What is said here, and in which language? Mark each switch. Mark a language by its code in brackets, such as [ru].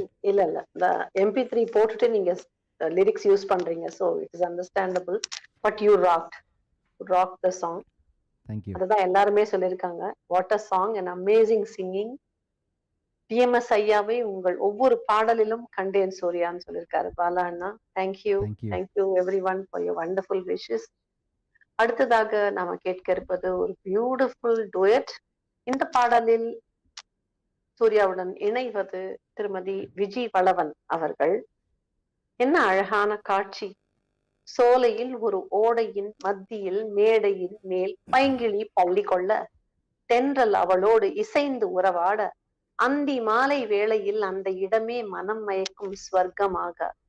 [ta] இல்ல இந்த MP3 போட்டுட்டு நீங்க லிரிக்ஸ் யூஸ் பண்றீங்க, [en] so it is understandable, but you rocked the song. Thank you. [ta] அதுதான் எல்லாருமே சொல்லிருக்காங்க. [en] What a song, an amazing singing. [ta] PMS ஐயாவை உங்கள் ஒவ்வொரு பாடலிலும் கண்டேன் சூர்யான்னு சொல்லியிருக்காரு பாலா அண்ணா. [en] Thank you everyone for your wonderful wishes. [ta] அடுத்ததாக நாம கேட்க இருப்பது ஒரு பியூட்டிஃபுல் duet. இந்த பாடலில் சூர்யாவுடன் இணைவது திருமதி விஜி வளவன் அவர்கள். என்ன அழகான காட்சி! சோலையில் ஒரு ஓடையின் மத்தியில் மேடையின் மேல் பைங்கிளி பள்ளி கொள்ள, தென்றல் அவளோடு இசைந்து உறவாட, அந்தி மாலை வேளையில் அந்த இடமே மனம் மயக்கும் ஸ்வர்க்கமாக.